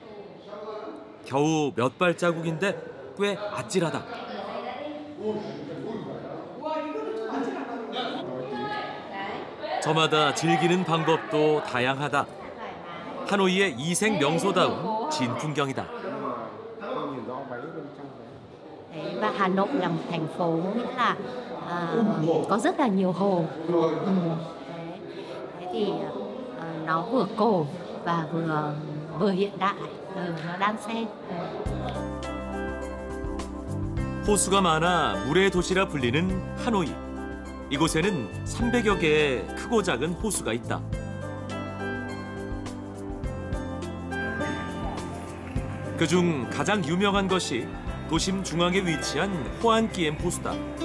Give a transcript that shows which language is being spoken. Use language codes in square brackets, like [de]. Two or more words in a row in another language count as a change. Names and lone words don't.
[ko] 겨우 몇 발자국인데 꽤 아찔하다. 저마다 즐기는 방법도 다양하다. 하노이의 이색 명소다운 진풍경이다. [vi] Và Hà Nội là một thành phố nghĩa là có rất là nhiều hồ. Thế thì nó vừa cổ và vừa hiện đại, nó đan xen. [ko] 호수가 많아 물의 도시라 불리는 하노이. 이곳에는 300여 개의 크고 작은 호수가 있다. 그중 가장 유명한 것이 도심 중앙에 위치한 호안기엠 호수다.